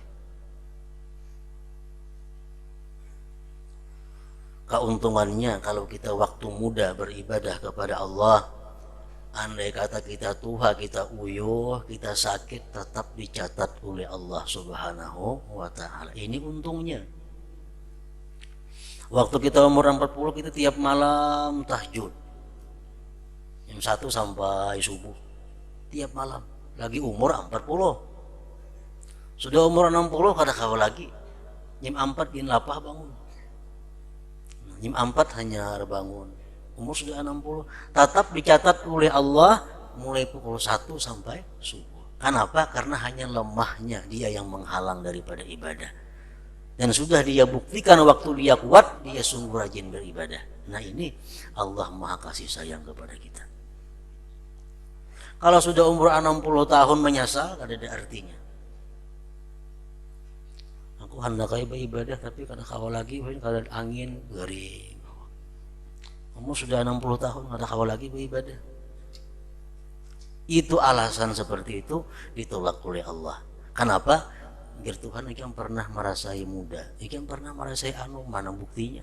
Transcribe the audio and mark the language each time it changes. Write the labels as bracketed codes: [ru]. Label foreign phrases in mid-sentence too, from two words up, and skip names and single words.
[id] Keuntungannya kalau kita waktu muda beribadah kepada Allah, andai kata kita tua, kita uyuh, kita sakit, tetap dicatat oleh Allah [ar] Subhanahu wa ta'ala. [id] Ini untungnya. Waktu kita umur 40 kita tiap malam tahajud jam 1 sampai subuh, tiap malam. Lagi umur 40. [bjn] Sudah umur 60 kada kawal lagi. Jam 4 din lapah bangun. Jam 4 hanya bangun. [id] Umur sudah 60, tetap dicatat oleh Allah mulai pukul 1 sampai subuh. Kenapa? Karena hanya lemahnya dia yang menghalang daripada ibadah. Dan sudah dia buktikan waktu dia kuat, dia sungguh rajin beribadah. Nah ini Allah Maha kasih sayang kepada kita. Kalau sudah umur 60 tahun menyesal, tidak ada artinya. [bjn] Aku hendak beribadah tapi kada kawal lagi, kada angin, garing. Kamu sudah 60 tahun kada kawal lagi beribadah. [id] Itu alasan seperti itu ditolak oleh Allah. Kenapa? [bjn] Biar Tuhan ikan pernah merasai muda, ikan pernah merasai mana buktinya.